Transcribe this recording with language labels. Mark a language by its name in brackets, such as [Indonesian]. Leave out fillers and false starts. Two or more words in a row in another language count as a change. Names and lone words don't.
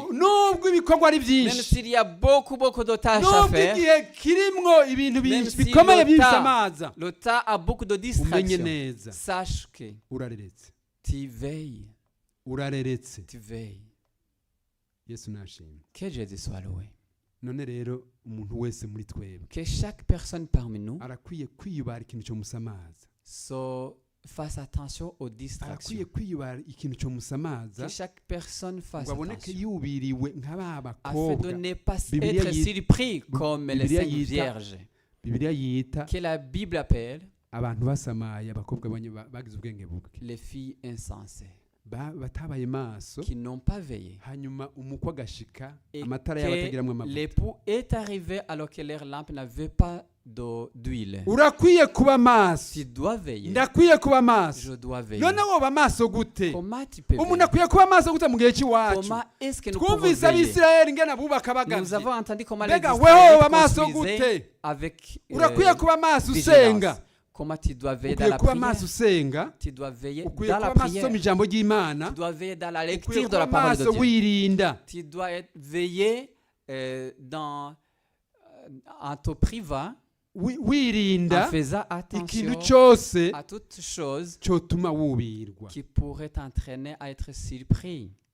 [French] Même s'il y a beaucoup de tâches à faire. Même si le tas a beaucoup de distractions. Sache que tu veilles. Tu veilles. Que Jésus soit loué. [Rundi] None rero umuntu wese muri twebwe [French] que chaque personne parmi nous [Rundi] arakwiye kwiyubara ikintu cyo musamaza [French] fasse attention aux distractions. [Rundi] Arakwiye kwiyubara ikintu cyo musamaza [French] que chaque personne fasse [Rundi] attention yubiriwe nk'aba [French] afin de ne pas être surpris comme les cinq vierges. [Rundi] Bibiliya yita [French] que la Bible appelle [Rundi] abantu basamaye abakobwa bagize ubwenge buke, [French] les filles insensées. [Rundi] Batabaye maso [French] qui n'ont pas veillé. [Rundi] Hanyuma umukwe agashika [French] et [Rundi] amatara y'abatagiramwe amavuta. [French] L'époux est arrivé alors que leur lampe n'avait pas d'huile. [Rundi] Urakwiye kuba maso. [French] Tu dois veiller. [Rundi] Ndakwiye kuba maso. [French] Je dois veiller. [Rundi] None woba maso gute? [French] Comment tu peux veiller? [Rundi] Umuntu akwiye kuba maso gute mu gihe cy'iwacu? [French] Comment est-ce que nous pouvons veiller? [Rundi] Abisirayeli ngena bubaka bagavye. [French] Nous avons entendu comment les Israéliens construisaient avec [Rundi] urakwiye kuba maso usenga. [French] Comment tu dois veiller dans la prière? Tu dois veiller dans la prière. Tu dois veiller dans la lecture de la parole de Dieu. Tu dois veiller en te privant, en faisant attention à toutes choses qui pourraient t'entraîner à être surpris.